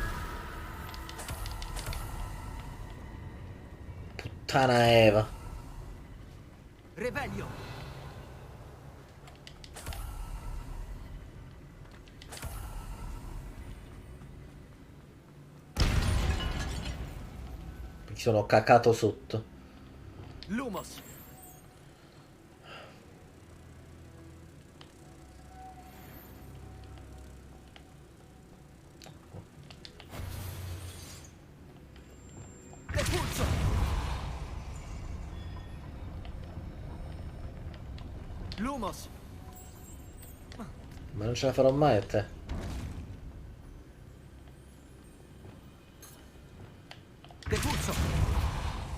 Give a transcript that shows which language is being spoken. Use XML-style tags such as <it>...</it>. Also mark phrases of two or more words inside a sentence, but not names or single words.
<it>Puttana Eva. Revelio. Mi sono cacato sotto. Lumos. Depulso. Lumos. Ma non ce la farò mai a te. Depulso.</it>